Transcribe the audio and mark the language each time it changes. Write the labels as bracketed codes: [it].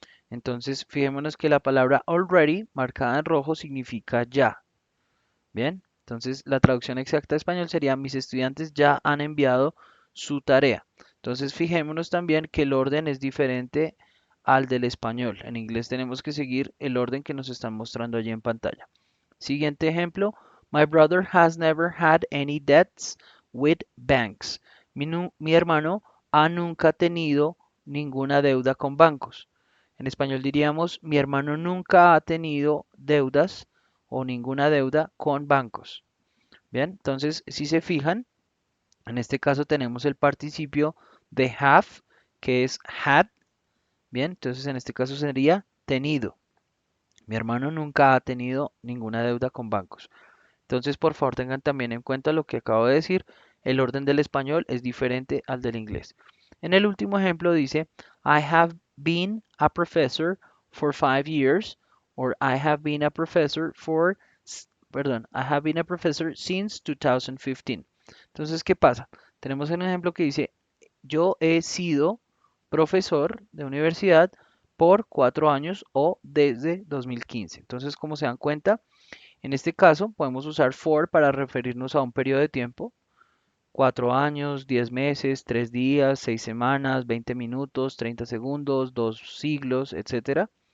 [es] Entonces, fijémonos que la palabra already, marcada en rojo, significa ya. Bien, entonces la traducción exacta a español sería mis estudiantes ya han enviado su tarea. Entonces, fijémonos también que el orden es diferente al del español. En inglés tenemos que seguir el orden que nos están mostrando allí en pantalla. Siguiente ejemplo, [en] My brother has never had any debts with banks. [es] Mi hermano ha nunca tenido ninguna deuda con bancos. En español diríamos, mi hermano nunca ha tenido deudas o ninguna deuda con bancos. Bien, entonces si se fijan, en este caso tenemos el participio de have, que es had. Bien, entonces en este caso sería tenido. Mi hermano nunca ha tenido ninguna deuda con bancos. Entonces, por favor, tengan también en cuenta lo que acabo de decir. El orden del español es diferente al del inglés. En el último ejemplo dice, [en] I have been a professor for 5 years, or I have been a professor for, [es] perdón, [en] I have been a professor since 2015. [es] Entonces, ¿qué pasa? Tenemos un ejemplo que dice, yo he sido profesor de universidad por 4 años o desde 2015. Entonces, como se dan cuenta, en este caso, podemos usar for para referirnos a un periodo de tiempo, 4 años, 10 meses, 3 días, 6 semanas, 20 minutos, 30 segundos, 2 siglos, etcétera.